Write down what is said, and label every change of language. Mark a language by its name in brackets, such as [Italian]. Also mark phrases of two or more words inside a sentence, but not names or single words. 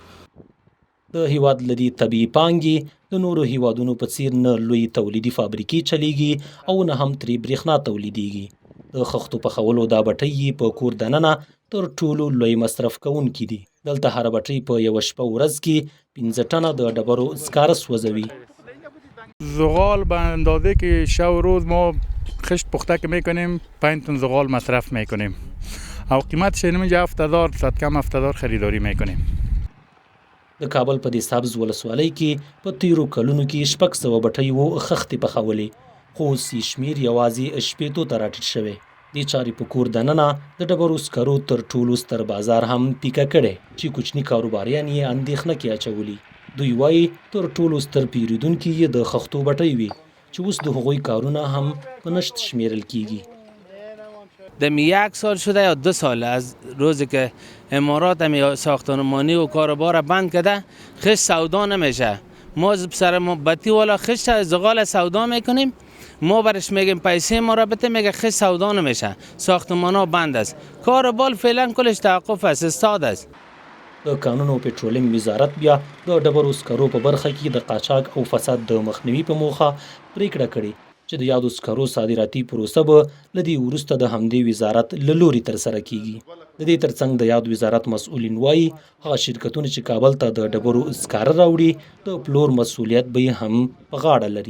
[Pashto] د هیواد له دې طبیعي پانګې د نورو هیوادونو په څیر نه لوی تولیدي فابریکې چلیږي او نه هم ترې برېښنا تولیدیږي. د خښتو پخولو دا بټۍ په کور دننه تر ټولو لوی مصرف کوونکي دي. دلته هره بټۍ په یوه شپه ورځ کې 15 ټنه د ډبرو سکاره سوځوي. [Persian] زغال به اندازه که شب و روز ما خشت پخته که میکنیم 5 تن زغال مصرف میکنیم او قیمتش اینجا 7000 صد کم 7000 خریداری میکنیم. [Pashto] د کابل په دې سبز ولسوالۍ کې په تیرو کلونو کې 600 بټۍ و خښتې پخولې، خو اوس یې شمېر یوازې 8 ته راټیټ شوی. دې چارې په کور دننه د ډبرو سکرو تر ټولو ستر بازار هم پیکه کړی چې کوچني کاروباریان یې اندېښنه کې اچولي. دوی وایي تر ټولو ستر پیرودونکي یې د خښتو بټۍ وي چې اوس د هغوی کارونه هم په نشت شمیرل کیږي. [Persian] دم 1 سال شده یا 2 سال از روزی که امارات هم ساختمانی و کاروبار بند کرده خش سودا نمیشه. ما سر بطی والا خش زغال سودا میکنیم، ما برش میگیم پیسه ما را بده، میگه خش سودا نمیشه، ساختمان ها بند است. کاروبار فعلا کلش توقف است، استاد است. [Pashto] د کانونو او پټرولیم وزارت بیا د ډبرو سکرو په برخه کې د قاچاق او فساد د مخنیوي په موخه پریکړه کړې چې د یادو سکرو صادراتي پروسه به له دې وروسته د همدې وزارت له لوري ترسره کیږي. د دې ترڅنګ د یاد وزارت مسؤلین وایي هغه شرکتونه چې کابل ته د ډبرو سکاره راوړي د پلور مسؤلیت به یې هم په غاړه لري.